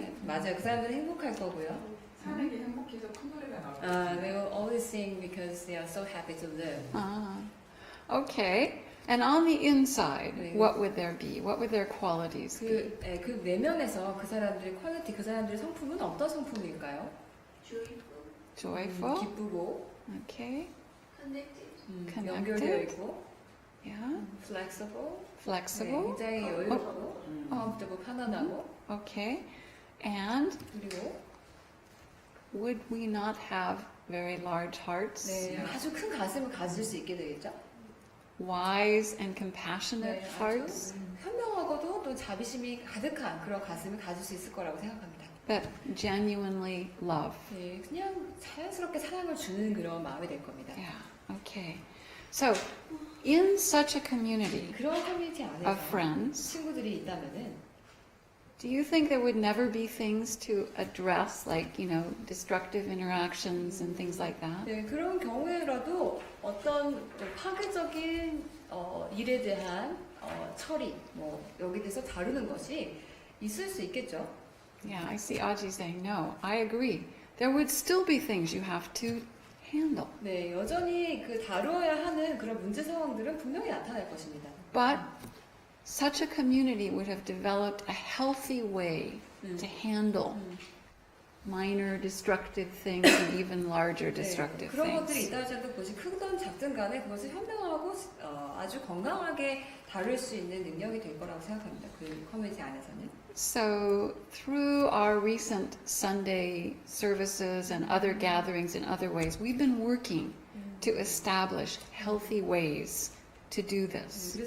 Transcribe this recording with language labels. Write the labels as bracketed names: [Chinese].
[Korean] 네, 맞아요. 그 사람들은 행복할 거고요. 사람이 행복해서 큰 노래가 나와요. [English] They will always sing because they are so happy to live. Ah. Okay. And on the inside, [Korean] 네. [English] what would there be? What would their qualities be? [Korean] 그 내면에서 그 사람들의 퀄리티, 그 사람들의 성품은 어떤 성품일까요? [English] Joyful. [Korean] 기쁘고, [English] Okay. Connected. [Korean] 연결되어 있고, [English] Yeah. flexible, Flexible. [Korean] 굉장히 여유롭고, [English] comfortable, [Korean] 편안하고, [English] Okay. And [Korean] 그리고 [English] would we not have very large hearts? [Korean] 네, 아주 큰 가슴을 가질 수 있게 되겠죠? [English] Wise and compassionate [Korean] 네, [English] hearts [Korean] 아주 현명하고도 또 자비심이 가득한 그런 가슴을 가질 수 있을 거라고 생각합니다. [English] that genuinely love. [Korean] 네, 그냥 자연스럽게 사랑을 주는 그런 마음이 될 겁니다. [English] Yeah. Okay. So, in such a community [Korean] 그런 커뮤니티 [English] of [Korean] 안에서 [English] friends, [Korean] 친구들이 있다면은 [English] do you think there would never be things to address, like, destructive interactions and things like that? [Korean] 네, 그런 경우에라도 어떤 파괴적인 일에 대한 처리, 여기 대해서 다루는 것이 있을 수 있겠죠. [English] Yeah, I see Aji saying no. I agree. There would still be things you have to handle. [Korean] 네, 여전히 그 다루어야 하는 그런 문제 상황들은 분명히 나타날 것입니다. [English] But such a community would have developed a healthy way to handle minor destructive things and even larger destructive [Korean] 그런 것들이 [English] things. [Korean] 있다 하더라도 그것이 크든 작든 간에 그것을 현명하고 아주 건강하게 다룰 수 있는 능력이 될 거라고 생각합니다. 그 커뮤니티 안에서는. [English] So, through our recent Sunday services and other gatherings in other ways, we've been working to establish healthy ways to do this.